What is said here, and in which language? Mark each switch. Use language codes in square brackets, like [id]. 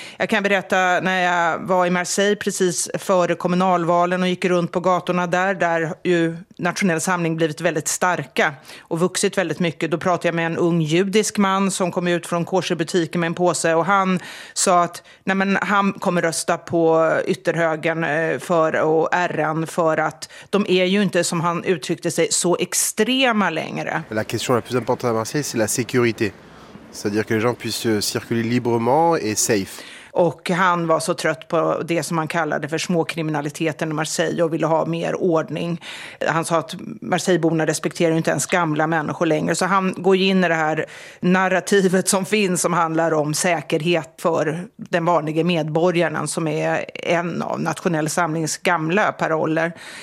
[sv] Jag kan berätta, när jag var i Marseille precis före kommunalvalen och gick runt på gatorna där ju Nationell Samling blivit väldigt starka och vuxit väldigt mycket. Då pratade med en ung judisk man som kom ut från Kosherbutiken med en påse, och han sa att nej, men han kommer rösta på ytterhögern för och RN, för att de är ju inte, som han uttryckte sig, så extrema längre. [fr] La question la plus importante à Marseille, c'est la sécurité. C'est-à-dire que les gens puissent circuler librement et safe. [sv] Och han var så trött på det som han kallade för småkriminaliteten i Marseille och ville ha mer ordning. Han sa att Marseilleborna respekterar ju inte ens gamla människor längre. Så han går in i det här narrativet som finns, som handlar om säkerhet för den vanliga medborgaren, som är en av Nationell Samlings gamla paroller.